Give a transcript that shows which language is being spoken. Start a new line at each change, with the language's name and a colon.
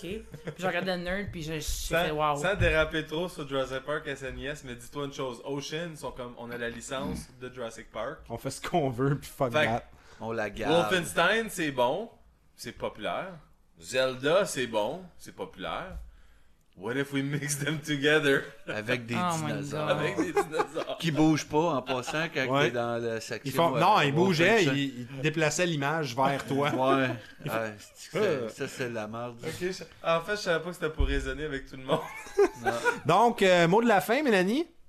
French: Puis je regardais le nerd, puis je fais wow. Sans déraper trop sur Jurassic Park SNES, mais dis-toi une chose. Ocean, sont comme, on a la licence de Jurassic Park. On fait ce qu'on veut, puis fuck fait that. On la garde. Wolfenstein, c'est bon. C'est populaire. Zelda, c'est bon. C'est populaire.
English: What if we mix them together?
French: Avec des dinosaures. Avec des dinosaures. Qui bougent pas en passant quand ouais. t'es dans la section. Ils font... Non, ils bougeaient, ils déplaçaient l'image vers toi. Ouais. Ah, ça, c'est de la merde. Okay, en fait, je savais pas que c'était pour résonner avec tout le monde. Donc, mot de la fin, Mélanie?